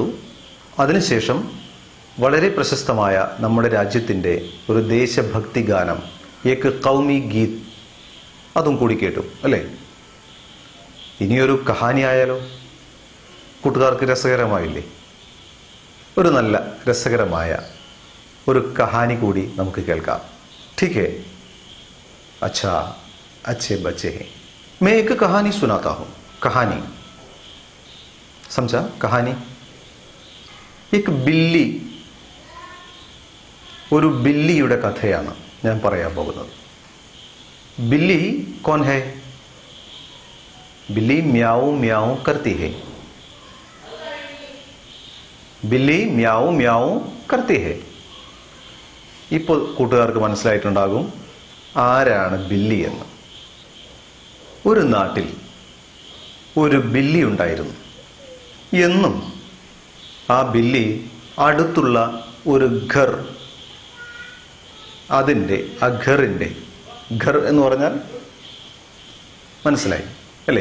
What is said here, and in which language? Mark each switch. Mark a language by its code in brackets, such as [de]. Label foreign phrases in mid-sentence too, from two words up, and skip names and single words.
[ml] അതിനുശേഷം വളരെ പ്രശസ്തമായ നമ്മുടെ രാജ്യത്തിൻ്റെ ഒരു ദേശഭക്തി ഗാനം ഏക് ഖൗമി ഗീത്, അതും കൂടി കേട്ടു അല്ലേ? ഇനിയൊരു കഹാനി ആയാലോ? കൂട്ടുകാർക്ക് രസകരമായില്ലേ? ഒരു നല്ല രസകരമായ ഒരു കഹാനി കൂടി നമുക്ക് കേൾക്കാം. [hi] ठीक है? अच्छा, अच्छे बच्चे हैं. मैं एक कहानी सुनाता हूँ. कहानी समझा? कहानी एक बिल्ली, [ml] ഒരു ബില്ലിയുടെ കഥയാണ് ഞാൻ പറയാൻ പോകുന്നത്. [hi] बिल्ली कौन है? बिल्ली म्याऊ म्याऊ करती है. बिल्ली म्याऊ म्याऊ करती है. [ml] ഇപ്പോൾ കൂട്ടുകാർക്ക് മനസ്സിലായിട്ടുണ്ടാകും ആരാണ് ബില്ലി എന്ന്. ഒരു നാട്ടിൽ ഒരു ബില്ലി ഉണ്ടായിരുന്നു. എന്നും ആ ബില്ലി അടുത്തുള്ള ഒരു ഘർ, അതിൻ്റെ ആ ഘറിൻ്റെ, ഘർ എന്ന് പറഞ്ഞാൽ മനസ്സിലായി അല്ലേ?